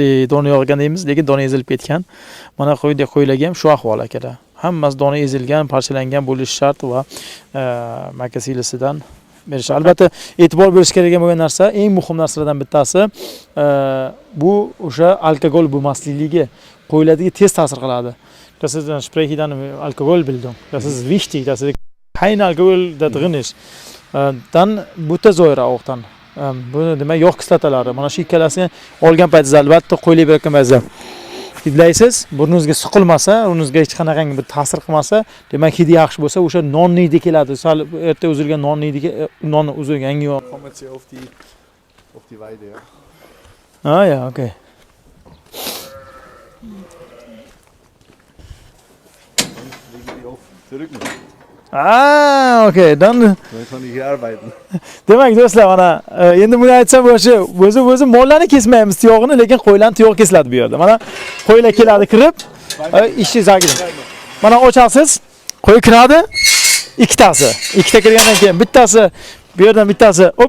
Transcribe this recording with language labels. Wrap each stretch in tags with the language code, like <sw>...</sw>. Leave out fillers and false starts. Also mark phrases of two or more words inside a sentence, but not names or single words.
<uz>Dona yog'gan deymiz, lekin dona ezilib ketgan. Mana qo'ylarga ham shu ahvol akalar. Hammasi dona ezilgan, parchalangan bo'lishi shart va makka silisidan berish. Albatta e'tibor berish kerak bo'lgan narsa, eng muhim narsalardan bittasi bu o'sha alkogol bo'lmaslikligi qo'ylarga tez ta'sir qiladi.</uz> <de>Das ist ein Sprech dann Alkoholbildung. Das ist wichtig, dass kein Alkohol da drin ist, dann Buttersäure auch dann.</de> <uz>Buni demak yog' kislotalari. Mana shu ikkalasini olgan paytingizda albatta qo'yib bergan paytingizda hidlaysiz, burningizga siqilmasa, burningizga hech qanaqangi bir ta'sir qilmasa, demak hidi yaxshi bo'lsa, o'sha nonni hidi keladi. Sal erta uzilgan nonni hidi, nonni uzilgan yangi yog'.</uz> <de>Kommen jetzt hier auf die Weide, ja. Ah ja, okay. Lege die auf zurück. Ah, okay, dann Dann kann ich hier arbeiten.</de> <uz>demak do'stlar, mana endi buni aytsam o'zi mollarni kesmaymiz tuyog'ini, lekin qo'ylarni tuyog' kesiladi bu yerda. Mana qo'ylar keladi kirib, ishni zagir. Mana ochasiz, qo'y kiradi, ikkitasi. Ikkita kirgandan keyin bittasi bu yerdan bittasi, hop.</uz>